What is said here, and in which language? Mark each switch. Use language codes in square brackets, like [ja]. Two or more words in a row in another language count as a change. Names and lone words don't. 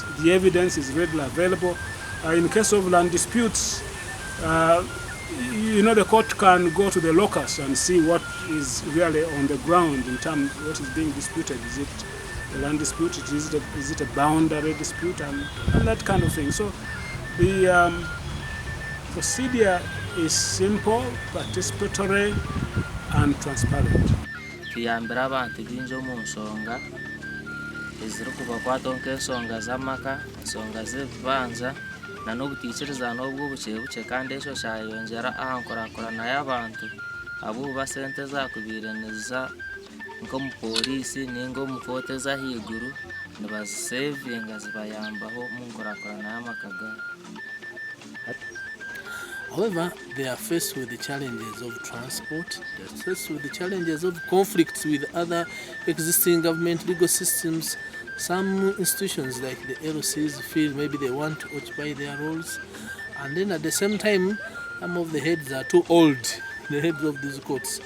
[en] The evidence is readily available. In case of land disputes, the court can go to the locus and see what is really on the ground in terms of what is being disputed. Is it a land dispute? Is it a boundary dispute? And that kind of thing. So the procedure is simple, participatory, and transparent. [nyn] Tuyambira abantu bingi omu nsonga eziri kubakwata nk'ensonga z'amaka, ensonga z'ebibanza na n'obuteekyereza n'obw'obukyebukye, kandi ekyo kyayongyera aha nkurakurana y'abantu abuba sente zakubaire niziza nk'omu poliisi ninga omu kooti ez'ahaiguru nibazisevinga zibayambaho mu nkurakurana y'amaka gaabo. [en] However, they are faced with the challenges of transport, they are faced with the challenges of conflicts with other existing government legal systems. Some institutions like the LCs feel maybe they want to occupy their roles, and then at the same time, some of the heads are too old, the heads of these courts.